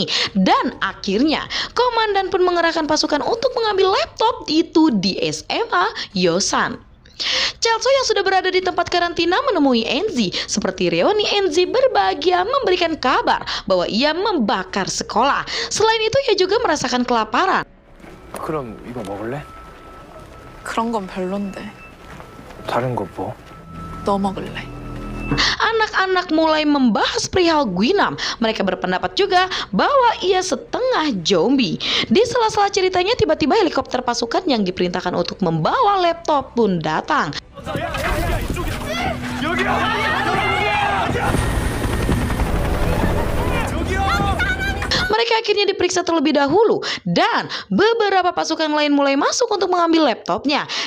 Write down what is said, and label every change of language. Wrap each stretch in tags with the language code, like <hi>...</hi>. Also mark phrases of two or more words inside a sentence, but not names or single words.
<id>Dan akhirnya, komandan pun mengerahkan pasukan untuk mengambil laptop itu di SMA Yosan. Chelso yang sudah berada di tempat karantina menemui Enzi. Seperti reuni, Enzi berbahagia memberikan kabar bahwa ia membakar sekolah. Selain itu ia juga merasakan kelaparan.</id> <ko>그럼 이거 먹을래? 그런 건 별론데. 다른 거 뭐? 너 먹을래?</ko> <id>Anak-anak mulai membahas perihal Guinam. Mereka berpendapat juga bahwa ia setengah zombie. Di sela-sela ceritanya tiba-tiba helikopter pasukan yang diperintahkan untuk membawa laptop pun datang. Mereka akhirnya diperiksa terlebih dahulu dan beberapa pasukan lain mulai masuk untuk mengambil laptopnya.</id>